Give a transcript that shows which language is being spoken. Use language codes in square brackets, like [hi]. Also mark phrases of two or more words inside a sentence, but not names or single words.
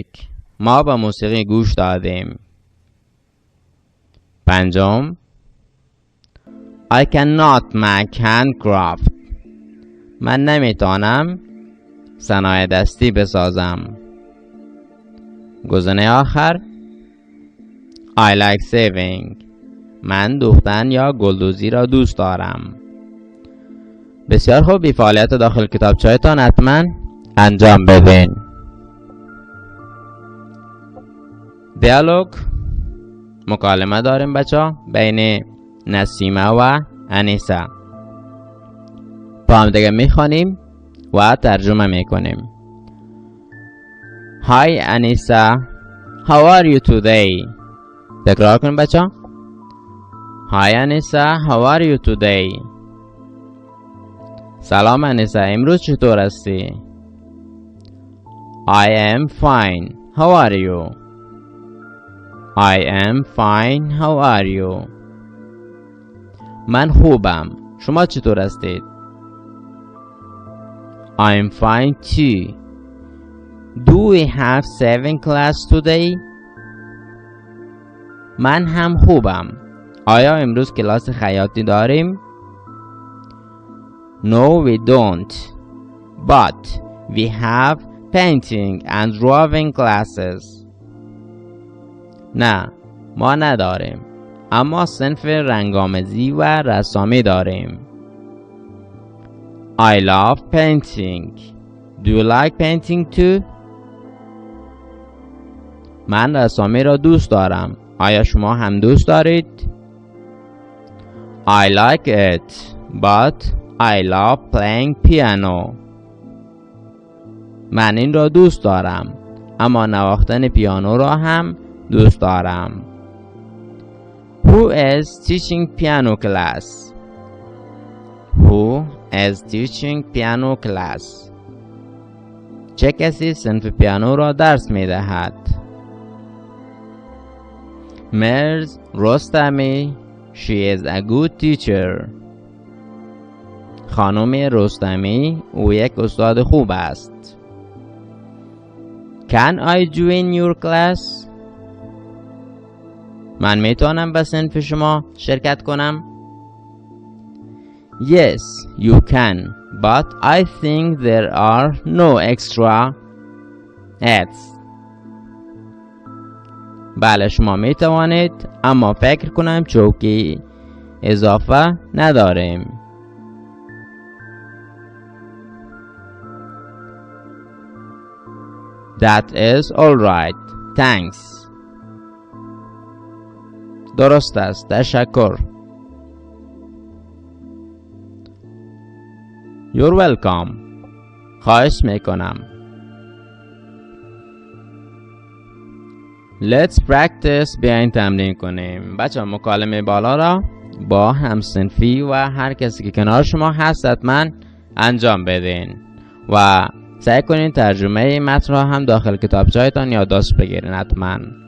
[fa] ما به موسیقی گوش دادیم. پنجم [en] I cannot make handcraft. [fa] من نمیتونم صنایع دستی بسازم. گزینه آخر [en] I like saving. [fa] من دوختن یا گلدوزی را دوست دارم. بسیار خوب، این فعالیت داخل کتابچه‌تان حتما انجام بدین. دیالوگ، مکالمه داریم بچه ها بین نسیمه و انیسه. با هم دیگه میخوانیم و ترجمه میکنیم. [en] Hi انیسه, how are you today? [fa] تکرار کنیم بچه. Hi انیسه, [en] how are you today? [fa] سلام انیسه, امروز چطور هستی؟ [en] I am fine, how are you? I am fine, how are you? [fa] من خوبم, شما چطور هستید؟ [en] I am fine too. Do we have 7 class today? [fa] من هم خوبم. آیا امروز کلاس خیاطی داریم؟ [en] No we don't. But we have painting and drawing classes. [fa] نه ما نداریم. اما صنف رنگ‌آمیزی و رسامی داریم. [en] I love painting. Do you like painting too? [fa] من رسامی را دوست دارم. آیا شما هم دوست دارید؟ [en] I like it, but I love playing piano. [fa] من این را دوست دارم. اما نواختن پیانو را هم دوست دارم. [en] Who is teaching piano class? Who is teaching piano class? [fa] چه کسی صنف پیانو را درس می دهد؟ مرز رستمی. [en] She is a good teacher. [fa] خانم رستمی او یک استاد خوب است. [en] Can I join your class? [fa] من میتونم به صنف شما شرکت کنم؟ [en] Yes, you can, but I think there are no extra ads. [fa] بله شما میتوانید، اما فکر کنم چوکی اضافه نداریم. [en] That is alright. Thanks. [fa] درست است. تشکر. [en] You're welcome. [fa] خواهش میکنم. [en] Let's practice. [fa] بیاین تمرین کنیم. بچه مکالمه بالا را با همصنفی و هر کسی که کنار شما هست حتما انجام بدین و سعی کنین ترجمه متن را هم داخل کتابچه‌تان یادداشت بگیرین حتما.